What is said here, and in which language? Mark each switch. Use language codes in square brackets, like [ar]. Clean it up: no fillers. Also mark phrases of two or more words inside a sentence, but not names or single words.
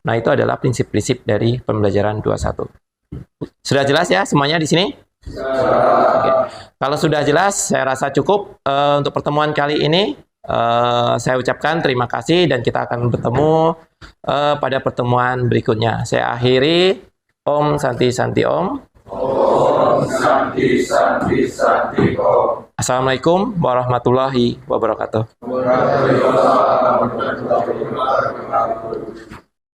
[id] Nah, itu adalah prinsip-prinsip dari pembelajaran 21. Sudah jelas ya semuanya di sini? Oke. Kalau sudah jelas, saya rasa cukup untuk pertemuan kali ini. Saya ucapkan terima kasih dan kita akan bertemu pada pertemuan berikutnya. Saya akhiri. [sa] ॐ शान्ति शान्ति ॐ. ॐ शान्ति शान्ति शान्ति ॐ. [ar] السلام عليكم ورحمة الله وبركاته. وعليكم السلام ورحمة الله وبركاته.